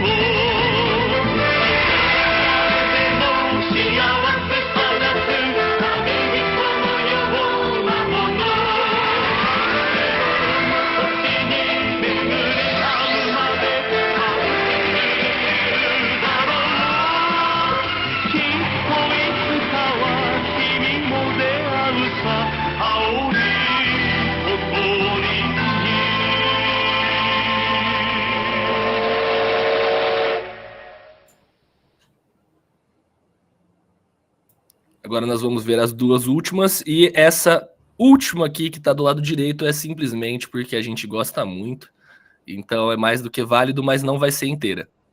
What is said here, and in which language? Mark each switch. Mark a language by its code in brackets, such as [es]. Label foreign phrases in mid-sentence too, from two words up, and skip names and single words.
[ja] でも幸せ探すためにこのようなもの時に巡り合うまで感じてるだろうきっといつかは君も出会うさ青い誇りに [pt] Agora nós vamos ver as duas últimas, e essa última aqui que tá do lado direito é simplesmente porque a gente gosta muito, então é mais do que válido, mas não vai ser inteira.